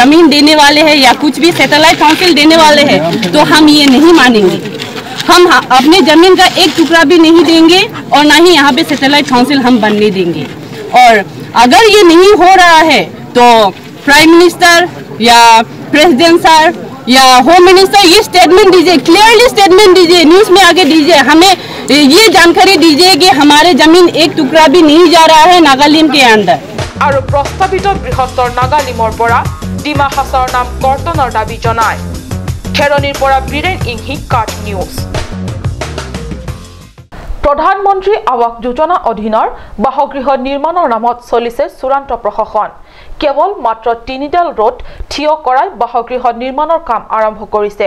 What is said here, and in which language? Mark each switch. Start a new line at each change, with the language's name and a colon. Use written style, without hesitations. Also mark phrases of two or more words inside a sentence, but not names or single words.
Hindi: जमीन देने वाले हैं या कुछ भी
English: satellite council
Hindi: देने वाले हैं तो हम ये नहीं मानेंगे हम अपने जमीन का एक टुकड़ा भी नहीं देंगे और ना ही यहाँ पे
English: satellite council
Hindi: हम बनने देंगे और अगर ये नहीं हो रहा है तो
English: prime minister
Hindi: या
English: president sir
Hindi: या
English: home minister
Hindi: ये स्टेटमेंट दीजिए,
English: clearly statement
Hindi: दीजिए, न्यूज़ में आगे दीजिए, हमें ये जानकारी दीजिए कि हमारे जमीन एक टुकड़ा भी नहीं जा रहा है नागालैंड के अंदर। और प्रस्तावित बृहत्तर
Assamese: नागालिমৰ পৰা ডিমা হাছাওৰ নাম কৰ্তনৰ দাবী জনায়। খেৰনিৰ পৰা বীৰেন ইংহি কাট নিউজ। প্ৰধানমন্ত্ৰী আৱাস যোজনা অধীনৰ বাসগৃহ নিৰ্মাণৰ নামত চলিছে চূড়ান্ত প্ৰশাসন। কেৱল মাত্ৰ 3ডাল ৰোড থিয় কৰাই বাসগৃহ নিৰ্মাণৰ কাম আৰম্ভ কৰিছে।